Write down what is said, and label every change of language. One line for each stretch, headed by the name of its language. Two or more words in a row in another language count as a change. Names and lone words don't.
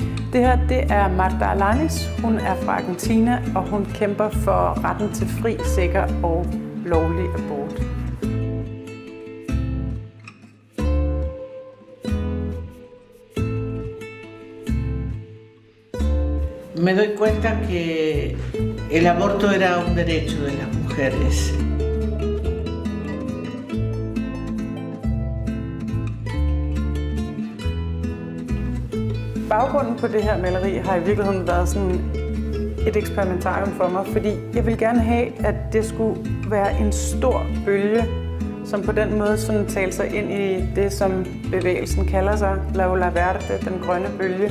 Danish: Det her, det er Marta Alanis. Hun er fra Argentina, og hun kæmper for retten til fri, sikker og lovlig abort.
Spanish: Me doy cuenta que el aborto era un derecho de las mujeres.
Danish: Baggrunden på det her maleri har i virkeligheden været sådan et eksperimentarium for mig, fordi jeg ville gerne have, at det skulle være en stor bølge, som på den måde sådan talte sig ind i det, som bevægelsen kalder sig, La Ola Verde, den grønne bølge.